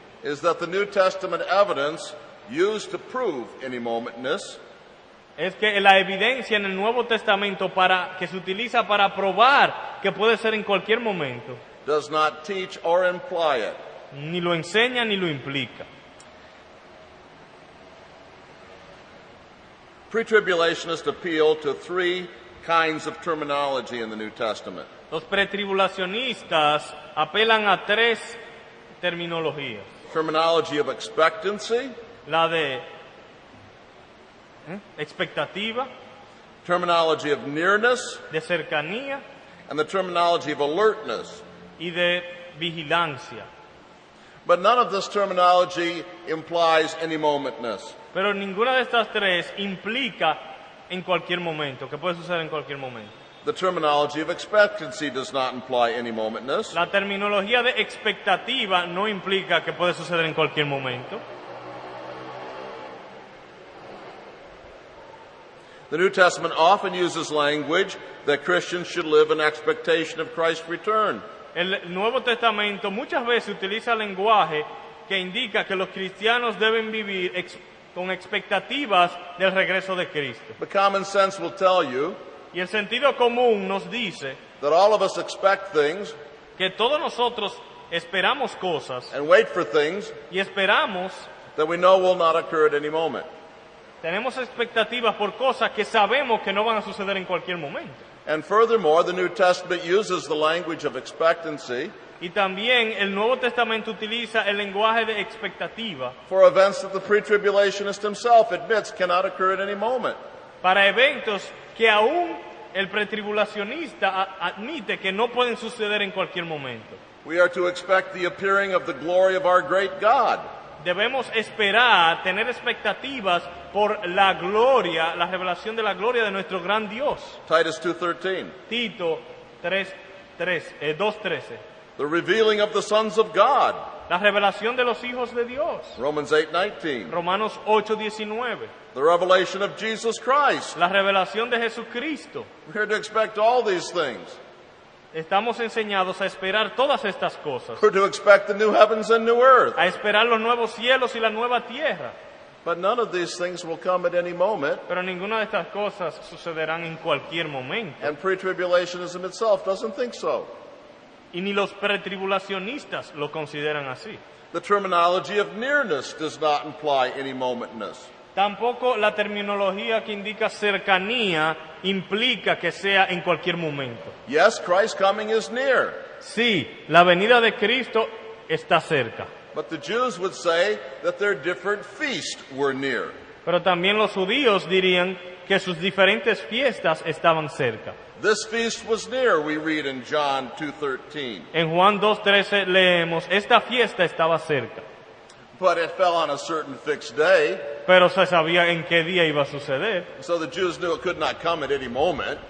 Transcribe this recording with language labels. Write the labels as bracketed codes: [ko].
[en] is that the New Testament evidence used to prove any momentness [es] es que la evidencia en el Nuevo Testamento que se utiliza para probar que puede ser en cualquier momento, [en] does not teach or imply it. [es] ni lo enseña ni lo implica. [en] Pre-tribulationists appeal to three kinds of terminology in the New Testament. [es] Los pretribulacionistas apelan a tres terminologías. [en] Terminology of expectancy, [es] La de expectativa, [en] terminology of nearness, [es] de cercanía [en] and the terminology of alertness. [es] y de vigilancia. [en] But none of this terminology implies any momentness. [es] Pero ninguna de estas tres implica en cualquier momento, que puede suceder en cualquier momento. [en] The terminology of expectancy does not imply any momentness. [es] La terminología de expectativa no implica que puede suceder en cualquier momento. [en] The New Testament often uses language that Christians should live in expectation of Christ's return. [es] El Nuevo Testamento muchas veces utiliza lenguaje que indica que los cristianos deben vivir con expectativas del regreso de Cristo. [en] But common sense will tell you [es] Y el sentido común nos dice [en] that all of us expect things [es] que todos nosotros esperamos cosas [en] and wait for things [es] y esperamos, [en] that we know will not occur at any moment. [es] tenemos expectativas por cosas que sabemos que no van a suceder en cualquier momento. [en] And furthermore, the New Testament uses the language of expectancy [es] Y también el Nuevo Testamento utiliza el lenguaje de expectativa [en] for events that the pre-tribulationist himself admits cannot occur at any moment. [es] para eventos que aún el pretribulacionista admite que no pueden suceder en cualquier momento. [en] We are to expect the appearing of the glory of our great God. [es] Debemos esperar, tener expectativas por la gloria, la revelación de la gloria de nuestro gran Dios. [en] Titus 2:13. [es] Tito 2:13. [en] The revealing of the sons of God. [es] La revelación de los hijos de Dios. [en] Romans 8:19. [es] Romanos 8:19. [en] The revelation of Jesus Christ. [es] La revelación de Jesucristo. [en] We're to expect all these things. [es] Estamos enseñados a esperar todas estas cosas. [en] We're to expect the new heavens and new earth. [es] A esperar los nuevos cielos y la nueva tierra. [en] But none of these things will come at any moment. [es] Pero ninguna de estas cosas sucederán en cualquier momento. [en] And pre-tribulationism itself doesn't think so. [es] Y ni los pretribulacionistas lo consideran así. [en] The terminology of nearness does not imply any momentness. [es] Tampoco la terminología que indica cercanía implica que sea en cualquier momento. [en] Yes, Christ's coming is near. [es] Sí, la venida de Cristo está cerca. [en] But the Jews would say that their different feasts were near. [es] Pero también los judíos dirían que sus diferentes fiestas estaban cerca. [en] This feast was near, we read in John 2:13. [es] En Juan 2:13 leemos, esta fiesta estaba cerca. [en] But it fell on a certain fixed day, [es] Pero se sabía en qué día iba a suceder. [en] so the Jews knew it could not come at any moment.